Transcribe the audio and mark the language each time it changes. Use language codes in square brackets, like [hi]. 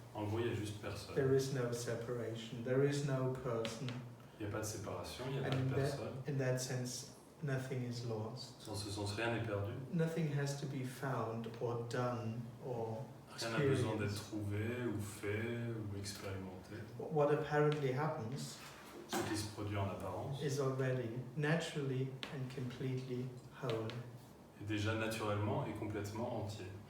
[fr] En gros, il n'y a juste personne. [en] There is no separation. There is no person. [fr] Il n'y a pas de séparation, il n'y a pas [en] And [fr] de personne. [en] in that sense, nothing is lost. [fr] Dans ce sens, rien n'est perdu. [en] Nothing has to be found or done or [fr] Rien n'a besoin d'être [en] experienced. [fr] trouvé ou fait ou expérimenté. [en] What apparently happens [fr] Ce qui se produit en apparence [en] is already naturally and completely whole. [fr] est déjà naturellement et complètement entier.